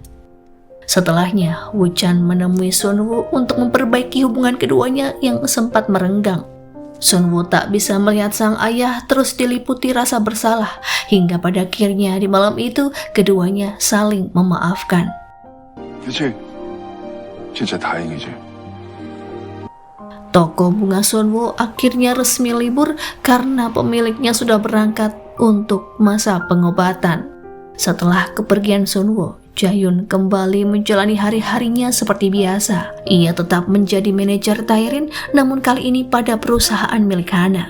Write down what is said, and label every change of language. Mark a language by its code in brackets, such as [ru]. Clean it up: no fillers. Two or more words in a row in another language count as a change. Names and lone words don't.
[id] Setelahnya, Woo-chan menemui Sunwo untuk memperbaiki hubungan keduanya yang sempat merenggang. Sunwo tak bisa melihat sang ayah terus diliputi rasa bersalah, hingga pada akhirnya di malam itu keduanya saling memaafkan. [ko] 그치? 진짜 다행이지. [id] Toko bunga Sunwo akhirnya resmi libur karena pemiliknya sudah berangkat untuk masa pengobatan. Setelah kepergian Sunwo, Jayun kembali menjalani hari-harinya seperti biasa. Ia tetap menjadi manajer Taerin, namun kali ini pada perusahaan milik Hana.